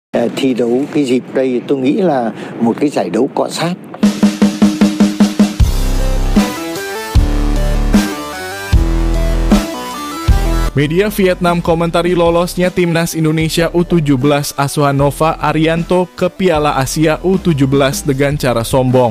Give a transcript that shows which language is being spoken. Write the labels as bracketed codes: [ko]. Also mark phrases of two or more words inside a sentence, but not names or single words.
[vi] Thi đấu cái dịp đây tôi nghĩ là một cái giải đấu cọ sát. [id] Media Vietnam komentari lolosnya Timnas Indonesia U17 asuhan Nova Arianto ke Piala Asia U17 dengan cara sombong.